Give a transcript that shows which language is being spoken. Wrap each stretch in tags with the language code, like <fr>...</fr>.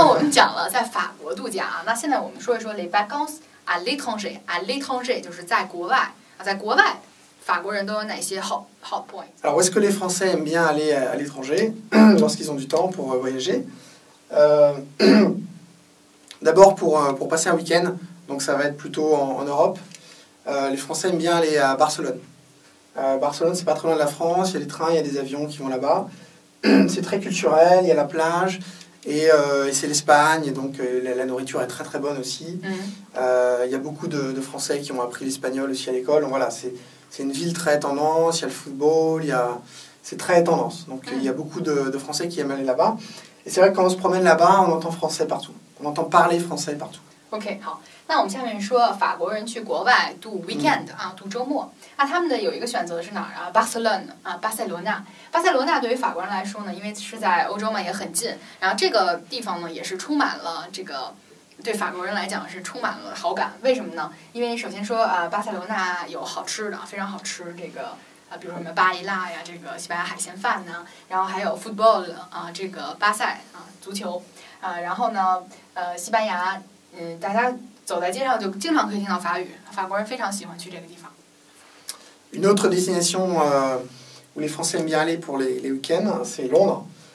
<zh>讲了在法国度假啊，那现在我们说一说</zh> <fr>les vacances à l'étranger。 à l'étranger</fr> <zh>就是在国外啊，在国外，法国人都有哪些</zh> <en>hot points？</en> <fr>Alors, où est-ce que les Français aiment bien aller à l'étranger lorsqu'ils ont du temps pour voyager D'abord pour passer un week-end, donc ça va être plutôt en Europe. Les Français aiment bien aller à Barcelone. Barcelone, c'est pas très loin de la France, il y a des trains, il y a des avions qui vont là-bas. C'est très culturel, il y a la plage, et c'est l'Espagne, et donc la nourriture est très très bonne aussi. Il y a beaucoup de Français qui ont appris l'espagnol aussi à l'école. Donc voilà, c'est une ville très tendance, il y a le football, c'est très tendance. Donc il y a beaucoup de Français qui aiment aller là-bas. Et c'est vrai que quand on se promène là-bas, on entend français partout. On entend parler français partout.</fr> <zh>OK， 好，那我们下面说法国人去国外度 weekend 啊，度周末。那他们的有一个选择是哪儿啊 ？Barcelona 啊，巴塞罗那。巴塞罗那对于法国人来说呢，因为是在欧洲嘛，也很近。然后这个地方呢，也是充满了这个对法国人来讲是充满了好感。为什么呢？因为首先说巴塞罗那有好吃的，非常好吃。这个比如说什么巴伊拉呀，这个西班牙海鲜饭呢，然后还有 football 啊，这个巴塞啊，足球啊，然后呢，西班牙。大家走在街上就经常可以听到法语，法国人非常喜欢去这个地方。</zh> <fr>Une autre destination où les Français aiment bien aller pour les week-ends, c'est Londres.</fr>